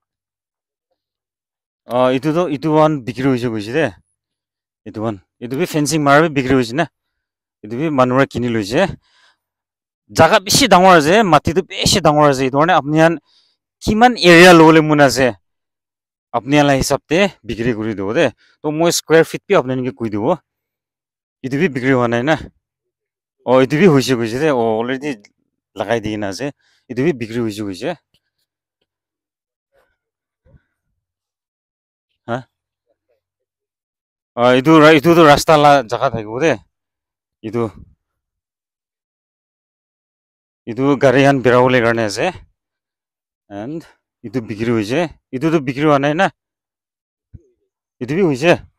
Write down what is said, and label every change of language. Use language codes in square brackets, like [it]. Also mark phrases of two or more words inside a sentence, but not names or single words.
[nag] itu one bikri hoise goise de itu bi fencing mar bi bikri hoise na itu bi manura kini loise jaga bishi dangor ase mati to bishi dangor ase itu ne apni han kiman area lobole mon ase apni la hisab te bikri kori dibo de to moi [en] square feet [nag] bi apni ge koi dibo itu bi bikri howa nai na itu bi hoise goise de already lagai di na ase itu bi bikri hoise goise ha itu to rasta la jaga thakibo de itu gari han berabole karne ase and itu bikri hoise itu to bikri howa nai na itu bi hoise